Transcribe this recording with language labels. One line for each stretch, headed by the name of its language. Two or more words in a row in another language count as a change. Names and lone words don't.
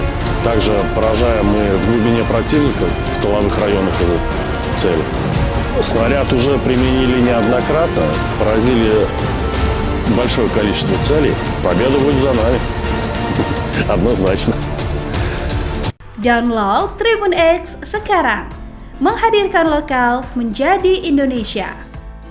Russian: Также поражаем мы в глубине противника, в тыловых районах его цели. Снаряд уже применили неоднократно, поразили большое количество целей. Победа будет за нами. Однозначно.
Indonesian: Download Tribun X sekarang. Menghadirkan lokal menjadi Indonesia.